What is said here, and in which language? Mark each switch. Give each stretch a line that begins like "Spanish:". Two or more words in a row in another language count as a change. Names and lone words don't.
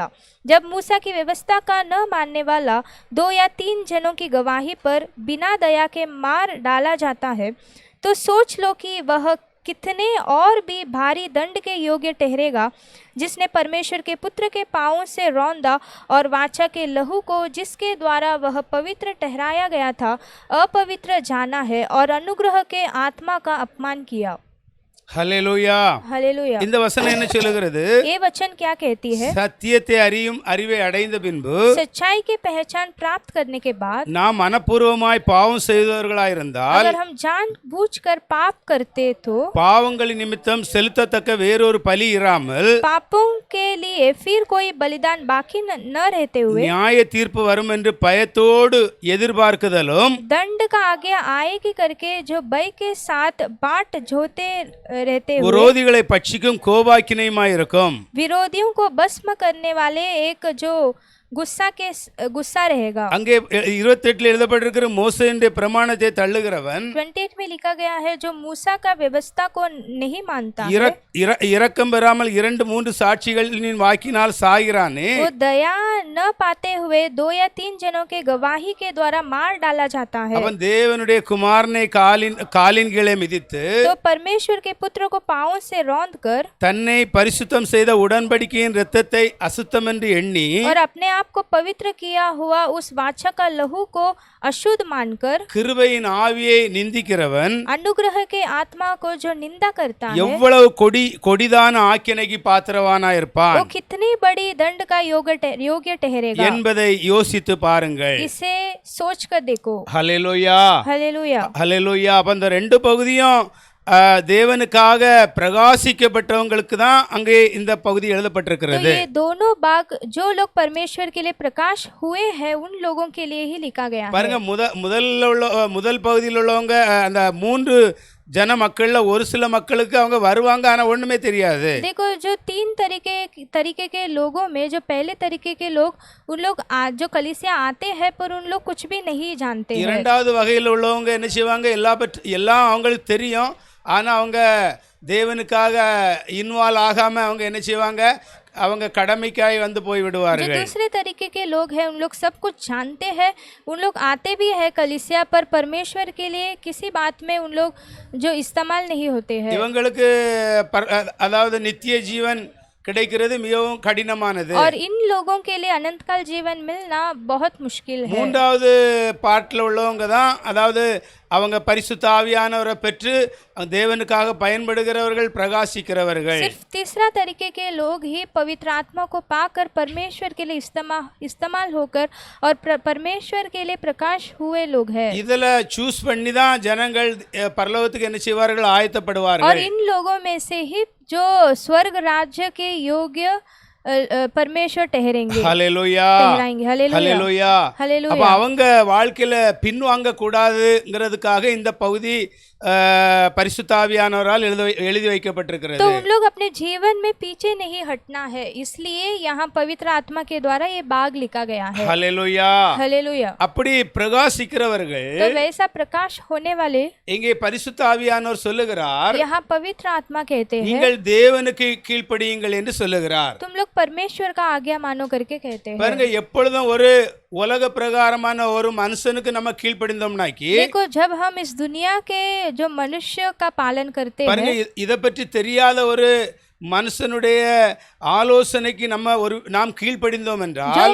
Hindi: जब मूसा की व्यवस्था का न मानने वाला 2 या 3 जनों की गवाही पर बिना दया के मार डाला जाता है तो सोच लो कि वह कितने और भी भारी दंड के योग्य ठहरेगा, जिसने परमेश्वर के पुत्र के पाँवों से रौंदा और वाचा के लहू को जिसके द्वारा वह पवित्र ठहराया गया था अपवित्र जाना है और अनुग्रह के आत्मा का अपमान किया।
Tamil: ஹல்லேலூயா.
Hindi: हालेलुया।
Tamil: இந்த வசனம் என்ன சொல்லுகிறது?
Hindi: ये वचन क्या कहती है?
Tamil: சத்தியத்தை அறியும் அறிவை அடைந்த பின்பு
Hindi: सच्चाई की पहचान प्राप्त करने के बाद
Tamil: நாம் மனப்பூர்வமாய் பாவம் செய்தவர்களாயிருந்தால்
Hindi: अगर हम जानबूझकर पाप करते तो
Tamil: பாவங்களின் நிமித்தம் செலுத்தத்தக்க வேறொரு பலி இராமல்
Hindi: पापों के लिए फिर कोई बलिदान बाकी न रहते हुए
Tamil: நியாய தீர்ப்பு வரும் என்று பயத்தோடு எதிர்பார்க்குதலும்
Hindi: दंड का आगे आएगी करके जो भय के साथ बाट जोते रहते हुए
Tamil: விரோதிகளை பட்சிக்கும் கோபாக்கினையுமாயிருக்கும்.
Hindi: विरोधियों को भस्म करने वाले एक जो गुस्सा रहेगा।
Tamil: அங்கே 28 எழுதப்பட்டிருக்கிற மோசேயுடைய பிரமாணத்தை தள்ளுகிறவன்
Hindi: 28 में लिखा गया है जो मूसा का व्यवस्था को नहीं मानता है,
Tamil: இரக்கம் பெறாமல் 2-3 சாட்சிகளின் வாக்கினால் சாகிறானே,
Hindi: वो दया न पाते हुए 2 या 3 जनों के गवाही के द्वारा मार डाला जाता है।
Tamil: அவன் தேவனுடைய குமாரனை காலின் கீழே மிதித்து
Hindi: तो परमेश्वर के पुत्र को पांवों से रौंद कर
Tamil: தன்னை பரிசுத்தம் செய்த உடன்படிக்கையின் இரத்தத்தை அசுத்தம் என்று எண்ணி
Hindi: और अपने आप को पवित्र किया हुआ उस वाचा का लहू को अशुद्ध मानकर
Tamil: கிருபையின் ஆவியை நிந்திக்கிறவன்
Hindi: अनुग्रह के आत्मा को जो निंदा करता है,
Tamil: எவ்வளவு கொடிதான ஆக்கினைக்கு பாத்திரவானா இருப்பான்
Hindi: वो कितनी बड़ी दंड का योग्य ठहरेगा,
Tamil: என்பதை யோசித்து பாருங்கள்.
Hindi: इसे सोच कर देखो।
Tamil: ஹல்லேலூயா,
Hindi: हालेलुया।
Tamil: ஹல்லேலூயா. அப்ப அந்த 2 பகுதியும் தேவனுக்காக பிரகாசிக்கப்பட்டவங்களுக்கு தான் அங்கே இந்த பகுதி
Hindi: तो
Tamil: எழுதப்பட்டிருக்கிறது.
Hindi: ये दोनों भाग जो लोग परमेश्वर के लिए प्रकाश हुए हैं उन लोगों के लिए ही लिखा गया है।
Tamil: பாருங்க, முதல் பகுதியில் உள்ளவங்க அந்த 3 ஜன மக்கள்ல ஒரு சில மக்களுக்கு அவங்க வருவாங்க, ஆனா ஒண்ணுமே தெரியாது.
Hindi: देखो जो 3 तरीके के लोगों में जो पहले तरीके के लोग, उन लोग जो कलीसिया आते हैं पर उन लोग कुछ भी नहीं जानते हैं।
Tamil: இரண்டாவது வகையில் உள்ளவங்க என்ன செய்வாங்க, எல்லாம் அவங்களுக்கு தெரியும், ஆனா அவங்க தேவனுக்காக இன்வால்வ் ஆகாம அவங்க என்ன செய்வாங்க, அவங்க கடமைக்காய் வந்து போய்
Hindi: जो
Tamil: விடுவார்கள்.
Hindi: दूसरे तरीके के लोग हैं उन लोग सब कुछ जानते हैं, उन लोग आते भी है कलीसिया पर परमेश्वर के लिए किसी बात में उन लोग जो इस्तेमाल नहीं होते हैं।
Tamil: இவங்களுக்கு அதாவது நித்திய ஜீவன் கிடைக்கிறது மிகவும் கடினமானது.
Hindi: और इन लोगों के लिए अनंत काल जीवन मिलना बहुत मुश्किल है।
Tamil: மூன்றாவது பார்ட்ல உள்ளவங்க தான், அதாவது அவங்க பரிசுத்த ஆவியானவரை பெற்று தேவனுக்காக பயன்படுகிறவர்கள், பிரகாசிக்கிறவர்கள்.
Hindi: सिर्फ तीसरा तरीके के लोग ही पवित्र आत्मा को पाकर परमेश्वर के लिए इस्तेमाल होकर और परमेश्वर के लिए प्रकाश हुए लोग हैं।
Tamil: இதுல சூஸ் பண்ணி தான் ஜனங்கள் பரலோகத்துக்கு என்ன செய்வார்கள்,
Hindi: और
Tamil: ஆயத்தப்படுவார்கள்.
Hindi: इन लोगों में से ही जो स्वर्ग राज्य के योग्य परमेश्वर ठहरेंगे,
Tamil: ஹல்லேலூயா,
Hindi: ठहराएंगे। हालेलुया,
Tamil: ஹல்லேலூயா.
Hindi: हालेलुया।
Tamil: அப்ப அவங்க வாழ்க்கையில பின்வாங்க கூடாதுங்கிறதுக்காக இந்த பகுதி பரிசுத்த ஆவியானவரால் எழுதி வைக்கப்பட்டிருக்கிறது.
Hindi: तो उन लोग अपने जीवन में पीछे नहीं हटना है, इसलिए यहाँ पवित्र आत्मा के द्वारा ये भाग लिखा गया है।
Tamil: ஹல்லேலூயா.
Hindi: हालेलुया।
Tamil: அப்படி பிரகாசிக்கிறவர்கள்
Hindi: तो वैसा प्रकाश होने वाले
Tamil: இங்கே பரிசுத்த ஆவியானவர் சொல்லுகிறார்,
Hindi: यहाँ पवित्र आत्मा कहते हैं
Tamil: நீங்கள் தேவனுக்கு கீழ்ப்படியுங்கள் என்று சொல்லுகிறார்.
Hindi: तुम लोग परमेश्वर का आज्ञा मानो करके कहते हैं।
Tamil: பாருங்க, எப்பொழுதும் ஒரு உலக பிரகாரமான ஒரு மனுஷனுக்கு நம்ம கீழ்ப்படிந்தோம்னாக்கி,
Hindi: देखो जब हम इस दुनिया के जो मनुष्य का पालन करते
Tamil: பாருங்க,
Hindi: हैं,
Tamil: இதை பற்றி தெரியாத ஒரு மனுஷனுடைய ஆலோசனைக்கு நாம் கீழ்ப்படிந்தோம்
Hindi: जो
Tamil: என்றால்,